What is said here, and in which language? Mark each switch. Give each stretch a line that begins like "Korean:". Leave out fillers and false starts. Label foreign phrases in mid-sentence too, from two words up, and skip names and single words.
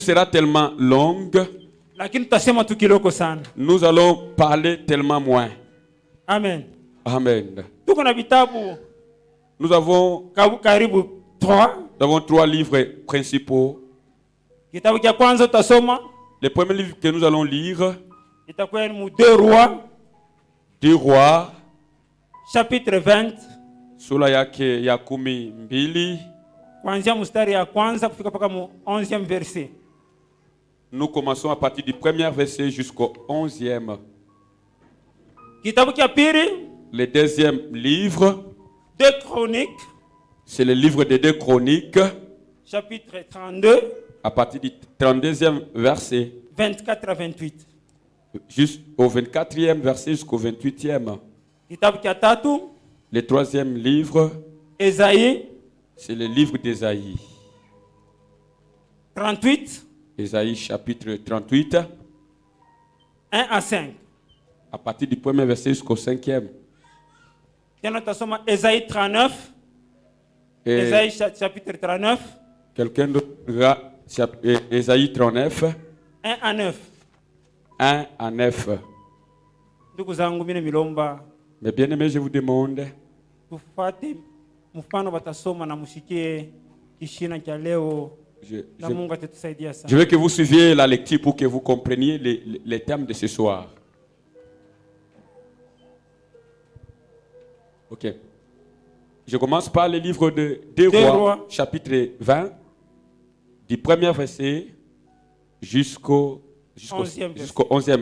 French: sera tellement longue,
Swahili: lakini tutasema tu kiloko sana.
French: nous allons parler tellement moins. Amen. Amen.
Swahili: Tuko na vitabu
French: Nous avons
Swahili: karibu
French: 3 livres principaux.
Swahili: Kitabu cha kwanza tutasoma,
French: Le premier livre que nous allons lire,
Swahili: itakuwa ni 2 Rois,
French: 2 Rois, chapitre 20,
Swahili: sura yake ya 12. kuanzia mstari ya kwanza kufika mpaka
French: 11e verset. Nous commençons à partir du premier verset jusqu'au 11e.
Swahili: Kitabu cha pili,
French: Le deuxième livre, 2 Chroniques, c'est le livre des 2 Chroniques, chapitre 32, à partir du 32e verset, 24 à 28. jusqu'au 24e verset jusqu'au 28e.
Swahili: Kitabu cha tatu,
French: Le troisième livre, Esaïe, c'est le livre d'Ésaïe. 38, Ésaïe chapitre 38, 1 à 5. à partir du premier verset jusqu'au 5e.
Swahili: Tena tutasoma Esaïe 39,
French: Et Esaïe chapitre 39, quelqu'un d'autre, Ésaïe 39, 1 à 9. 1 à 9.
Swahili: Ndugu zangu mimi milomba
French: Mais bien aimé, je vous demande,
Swahili: tufate mfano batasoma na mushikie kishina cha leo na Mungu atatusaidia sana.
French: je veux que vous suiviez la lecture pour que vous compreniez les thèmes de ce soir. Ok. Je commence par le livre de 2 Rois, chapitre 20, du premier verset jusqu'au 11e.